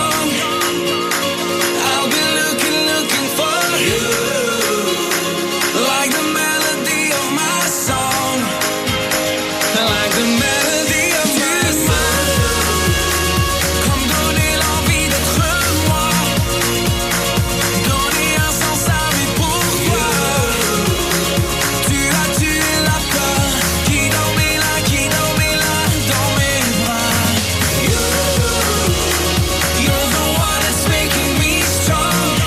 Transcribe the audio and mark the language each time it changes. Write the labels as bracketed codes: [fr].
[en] I'll be looking for you, like the melody of my song, like the melody of my song. [fr] Comme donner l'envie d'être moi, donner un sens à mes pourquoi. Tu as tué la peur qui dormait là dans mes bras. [en] You're the one that's making me strong.